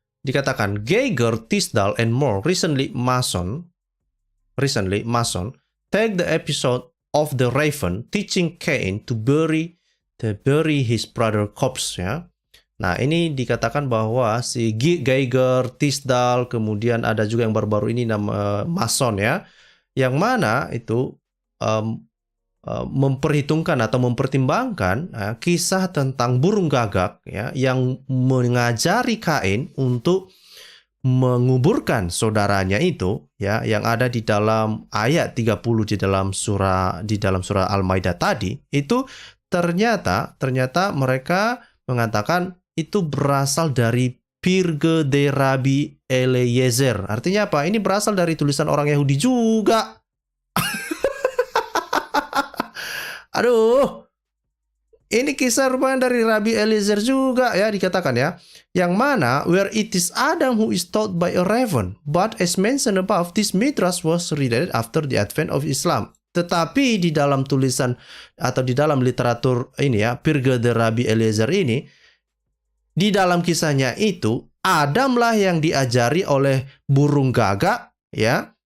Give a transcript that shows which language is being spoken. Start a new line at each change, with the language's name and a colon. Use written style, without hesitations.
Indonesian: Dikatakan
English: Geiger, Tisdale, and more recently Mason take the episode of the raven teaching Cain to bury his brother corpse ya.
Indonesian: Nah, ini dikatakan bahwa si Geiger, Tisdale, kemudian ada juga yang baru-baru ini nama Mason ya. Yang mana itu memperhitungkan atau mempertimbangkan kisah tentang burung gagak ya yang mengajari Kain untuk menguburkan saudaranya itu ya yang ada di dalam ayat 30 di dalam surah Al-Maidah tadi itu ternyata mereka mengatakan itu berasal dari Pirge de Rabbi Eliezer. Artinya apa? Ini berasal dari tulisan orang Yahudi juga. Aduh, ini kisah rupanya dari Rabbi Eliezer juga ya dikatakan ya. Yang mana
English: where it is Adam who is taught by a raven, but as mentioned above, this midrash was related after the advent of Islam.
Indonesian: Tetapi di dalam tulisan atau di dalam literatur ini ya, Pirge de Rabbi Eliezer ini, di dalam kisahnya itu Adamlah yang diajari oleh burung gagak ya.